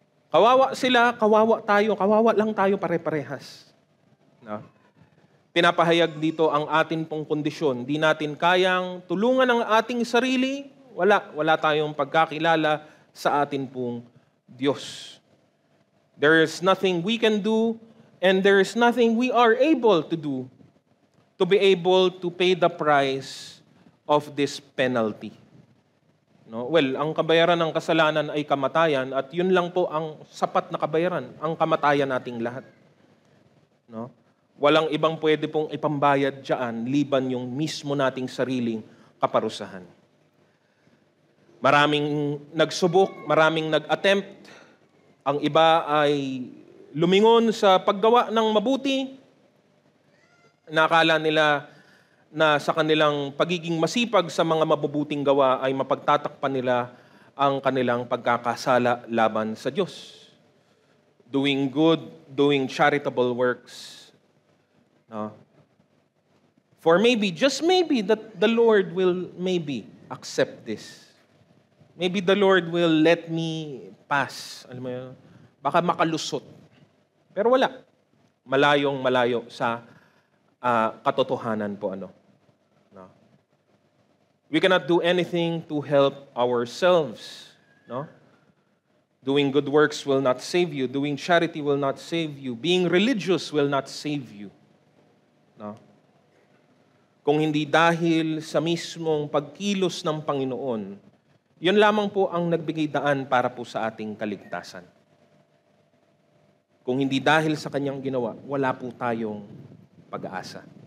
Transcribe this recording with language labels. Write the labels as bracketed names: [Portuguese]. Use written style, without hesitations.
[Filipino] Kawawa sila, kawawa tayo, kawawa lang tayo pare-parehas. No? Pinapahayag dito ang atin pong kondisyon. Di natin kayang tulungan ang ating sarili, wala tayong pagkakilala sa atin pong Diyos. [English] There is nothing we can do and there is nothing we are able to do to be able to pay the price of this penalty. No? [Filipino] Well, ang kabayaran ng kasalanan ay kamatayan at yun lang po ang sapat na kabayaran, ang kamatayan nating lahat. No? Walang ibang pwede pong ipambayad dyan liban yung mismo nating sariling kaparusahan. Maraming nagsubok, maraming nag-attempt. Ang iba ay lumingon sa paggawa ng mabuti. Nakala nila na sa kanilang pagiging masipag sa mga mabubuting gawa ay mapagtatakpan nila ang kanilang pagkakasala laban sa Diyos. [English] Doing good, doing charitable works. No? For maybe, just maybe, that the Lord will maybe accept this. Maybe the Lord will let me pass. [Filipino] Alam mo yun? Baka makalusot. Pero wala. Malayong malayo sa katotohanan po. No? [English] We cannot do anything to help ourselves. No? Doing good works will not save you. Doing charity will not save you. Being religious will not save you. No? [Filipino] Kung hindi dahil sa mismong pagkilos ng Panginoon, yun lamang po ang nagbigay daan para po sa ating kaligtasan. Kung hindi dahil sa kanyang ginawa, wala po tayong pag-asa.